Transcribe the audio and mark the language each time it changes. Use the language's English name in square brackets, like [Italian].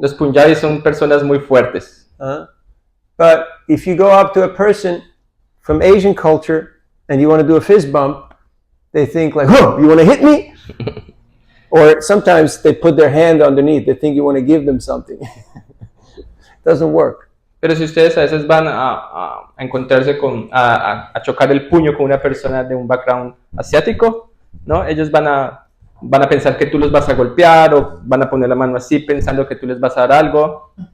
[Spanish] Los punjabis son personas muy fuertes. [English] But if you go up to a person from Asian culture and you want to do a fist bump, they think like, oh, you want to hit me? Or sometimes they put their hand underneath. They think you want to give them something. Doesn't work. [Spanish] Pero si ustedes a veces van a encontrarse con, a chocar el puño con una persona de un background asiático, ¿no? Ellos van a pensar que tú los vas a golpear o van a poner la mano así pensando que tú les vas a dar algo.